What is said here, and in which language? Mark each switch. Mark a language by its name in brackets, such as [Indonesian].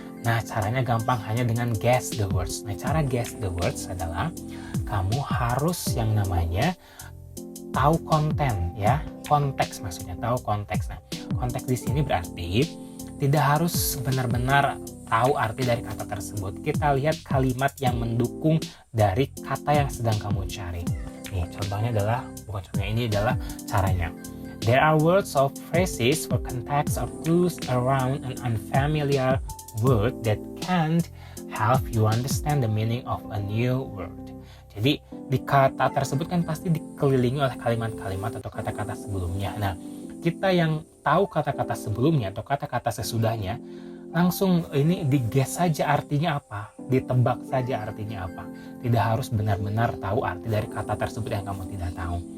[Indonesian] Nah, caranya gampang, hanya dengan [English] guess the words. [Indonesian] Nah, cara guess the words adalah kamu harus yang namanya tahu konten, ya, konteks, maksudnya tahu konteks. Nah, konteks di sini berarti tidak harus benar-benar tahu arti dari kata tersebut. Kita lihat kalimat yang mendukung dari kata yang sedang kamu cari. Nih, contohnya adalah, ini adalah caranya. [English] There are words or phrases for context or clues around an unfamiliar word that can help you understand the meaning of a new word. [Indonesian] Jadi, di kata tersebut kan pasti dikelilingi oleh kalimat-kalimat atau kata-kata sebelumnya. Nah, kita yang tahu kata-kata sebelumnya atau kata-kata sesudahnya, langsung ini di-guess saja artinya apa, ditebak saja artinya apa. Tidak harus benar-benar tahu arti dari kata tersebut yang kamu tidak tahu.